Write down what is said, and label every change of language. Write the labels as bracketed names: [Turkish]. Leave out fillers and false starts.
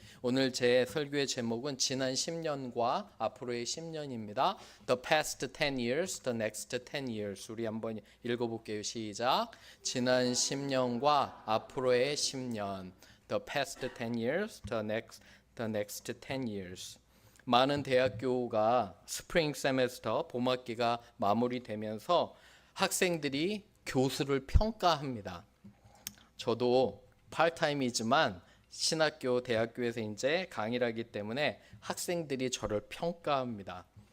[Korean] 오늘 제 설교의 제목은 지난 10년과 앞으로의 10년입니다. [English] The past 10 years, the next 10 years. [Korean] 우리 한번 읽어볼게요. 시작. 지난 10년과 앞으로의 10년. [English] The past 10 years, the next 10 years. [Korean] 많은 대학교가 스프링 세메스터, 봄학기가 마무리되면서 학생들이 교수를 평가합니다. 저도 파트타임이지만 신학교, 대학교에서 이제 강의를 하기 때문에 학생들이 저를 평가합니다.